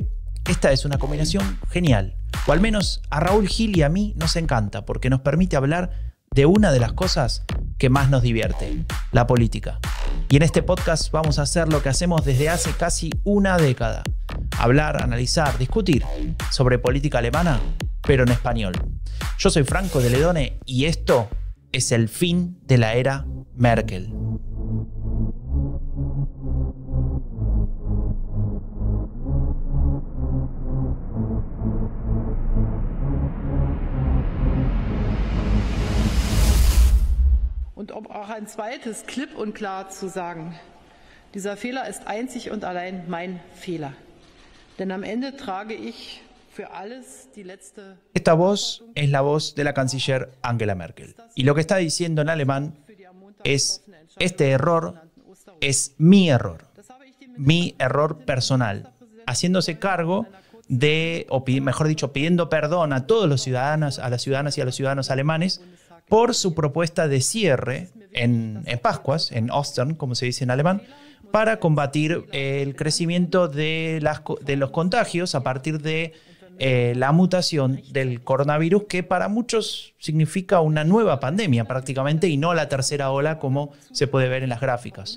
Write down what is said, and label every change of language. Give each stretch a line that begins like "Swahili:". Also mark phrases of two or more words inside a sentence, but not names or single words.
Spanish: Esta es una combinación genial. O al menos a Raúl Gil y a mí nos encanta, porque nos permite hablar de una de las cosas que más nos divierte, la política. Y en este podcast vamos a hacer lo que hacemos desde hace casi una década. Hablar, analizar, discutir sobre política alemana, pero en español. Yo soy Franco de Ledone y esto es el fin de la era Merkel.
German: Und um auch ein zweites klipp und klar zu sagen, dieser Fehler ist einzig und allein mein Fehler. Denn am Ende trage ich für alles die letzte...
Spanish: Esta voz es la voz de la canciller Angela Merkel. Y lo que está diciendo en alemán es: este error es mi error personal, haciéndose cargo de, o mejor dicho, pidiendo perdón a todos los ciudadanos, a las ciudadanas y a los ciudadanos alemanes por su propuesta de cierre en Pascuas, en Ostern, como se dice en alemán, para combatir el crecimiento de los contagios a partir de la mutación del coronavirus, que para muchos significa una nueva pandemia prácticamente y no la tercera ola como se puede ver en las gráficas.